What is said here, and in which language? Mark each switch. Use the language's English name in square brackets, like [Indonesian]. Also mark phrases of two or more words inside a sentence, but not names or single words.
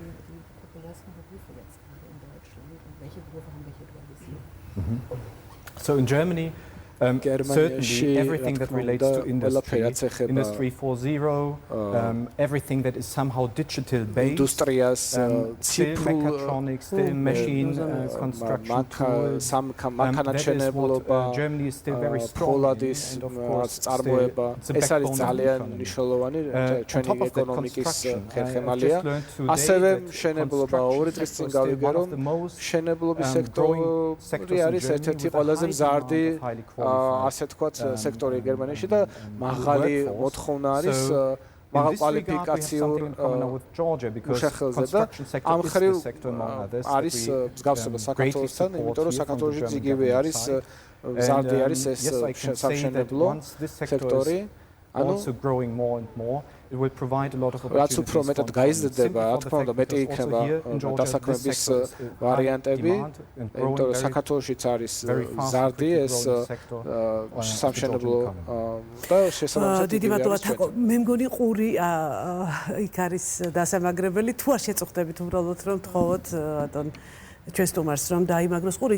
[English] So in Germany, certainly everything that relates to industry 4.0, everything that is somehow digital based, still mechatronics, still machine construction tools, Germany is still very strong, and of course it's the backbone of the economy. On top of that construction, I just learned today that construction sector is still one of the most growing sectors in Germany with a high demand of highly qualified [Georgian] ასე თქვათ სექტორი გერმანიაში და მაღალი მოთხოვნა არის მაღალ კვალიფიკაციურ მუშახელზე და ამ ხრივ არის მსგავსება საქართველოსთან, იმიტომ რომ საქართველოში იგივე არის მზარდი არის ეს სამშენებლო სექტორი. [English] Also growing more and more, it will provide a lot of opportunities. [Georgian] რაც უფრო მეტად გაიზრდება, რა თქმა უნდა, მეტი იქნება დასაქმების ვარიანტები, იმიტომ რომ საქართველოშიც არის მზარდი ეს სამშენებლო და შესაბამისად დიდი მადლობა თაკო. მე მგონი ყური იქ არის დასამაგრებელი, თუ არ შეწუხდებით უბრალოდ რომ თხოვოთ ბატონ ჩვენ სტუმარს რომ დაიმაგროს ყური.